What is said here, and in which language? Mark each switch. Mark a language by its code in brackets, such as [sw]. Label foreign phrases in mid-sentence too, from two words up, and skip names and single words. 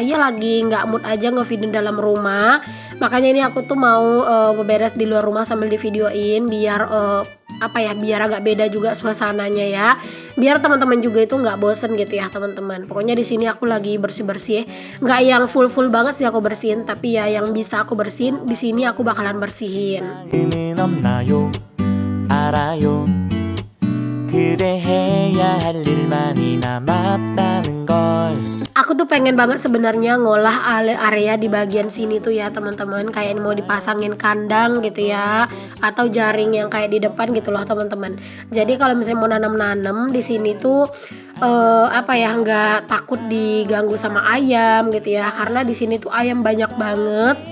[id] Ya lagi nggak mood aja ngevideoin dalam rumah. Makanya ini aku tuh mau beberes di luar rumah sambil divideoin biar apa ya, biar agak beda juga suasananya ya. Biar teman-teman juga itu nggak bosen gitu ya teman-teman. Pokoknya di sini aku lagi bersih-bersih. Nggak yang full-full banget sih aku bersihin, tapi ya yang bisa aku bersihin di sini aku bakalan bersihin. [ko] 의미는 없나요? 알아요. 그대 해야 할 일만이 남았다는 걸. [id] Aku tuh pengen banget sebenarnya ngolah area di bagian sini tuh ya teman-teman, kayak mau dipasangin kandang gitu ya, atau jaring yang kayak di depan gitu loh teman-teman. Jadi kalau misalnya mau nanam-nanam di sini tuh apa ya, nggak takut diganggu sama ayam gitu ya, karena di sini tuh ayam banyak banget.